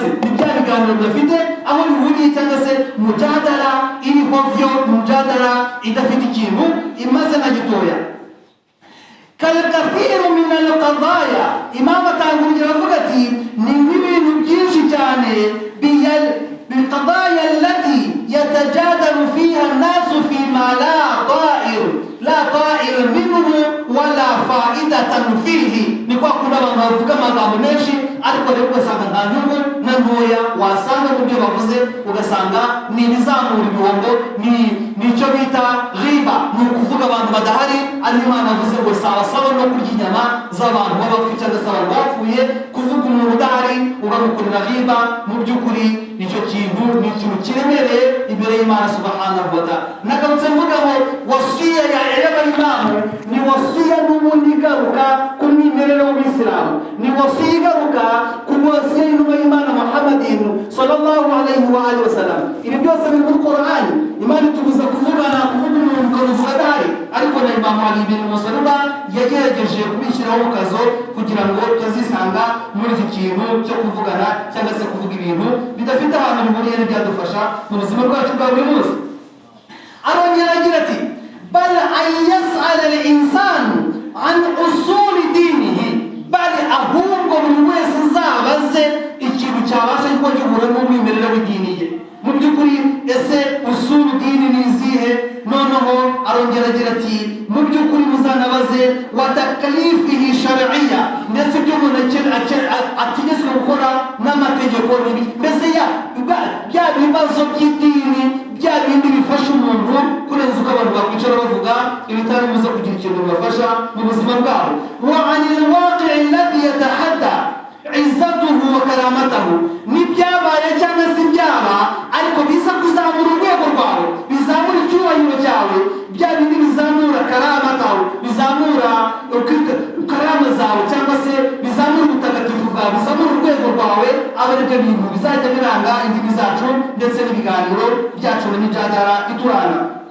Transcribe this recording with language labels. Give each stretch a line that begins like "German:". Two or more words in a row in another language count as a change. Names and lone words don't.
Kinyarwanda: ni bya biganiro bidafite aho bihuriye cyangwa se mujadala iriho vyo, mujadala idafite ikintu imaze na gitoya.
Arabic: كالكثير من القضايا,
Kinyarwanda: Imam atangurira avuga ati ni ibintu byinshi cyane
Arabic: بالقضايا التي يتجادل فيها الناس فيما لا طائر منه ولا فائدة فيه.
Kinyarwanda: نكوا kuna abantu bavuga amagambo menshi ariko rero ugasanga nta nyungu na ntoya wasanga mu byo bavuze, ugasanga ni ibizamura ibihombo, nicyo bita riba, ni ukuvuga abantu badahari. ariyo Imana avuze ngo sawa no kurya inyama z'abantu b'abapfu cyangwa se abantu bapfuye. kuvuga umuntu udahari ugamukorera riba, mu by'ukuri nicyo kintu ni ikintu kiremereye imbere y'Imana
Arabic: سبحانه وتعالى.
Kinyarwanda: nagarutse mvuga ngo wasiya ya y'abayisilamu ni wasiya n'ubundi igaruka ku mwimerere w'Isilamu, ni wasiya igaruka ku wasiya y'intumwa y'Imana Muhammadin
Arabic: صلى الله عليه وعلى آله وسلم.
Kinyarwanda: ibi byose biri muri Qur'ani. Imana itubuza kuvuga umuntu ukavuga adahari, ariko na Imam Ali bin Musa yagerageje kubishyiraho mu kazo kugira ngo tutazisanga muri iki kintu cyo kuvugana cyangwa se kuvuga ibintu bidafite ahantu bihuriye n'ibyadufasha mu buzima bwacu bwa buri munsi. arongera agira ati
Arabic: بل أن يسأل الإنسان عن أصول دينه,
Kinyarwanda: bali ahubwo buri wese azabaze ikintu cyabasha kuba gihura n'umwimerere w'idini ye. mu by'ukuri ese
Arabic: أصول الدين
Kinyarwanda: ni izihe? noneho arongera agira ati mu by'ukuri muzanabaze
Arabic: وتكاليفه الشرعية,
Kinyarwanda: ndetse ibyo umuntu ategetswe gukora n'amategeko nibi, mbese bya bibazo by'idini, bya bindi bifasha umuntu kurenza uko abantu bakwicara bavuga ibitari biza kugira ikintu bibafasha mu buzima bwabo.
Arabic: وعن الواقع الذي يتحدى عزته وكرامته,
Kinyarwanda: n'ibyabaye cyangwa se ibyaba ariko biza kuzamura urwego rwawe, bizamura icyubahiro cyawe, bya bindi bizamura karamatahu, bizamura karama zawe cyangwa se bizamura ubutagatifu bwawe, bizamura urwego rwawe, aba ari byo bintu bizajya biranga indimi zacu ndetse n'ibiganiro byacu n'imijadala iturana.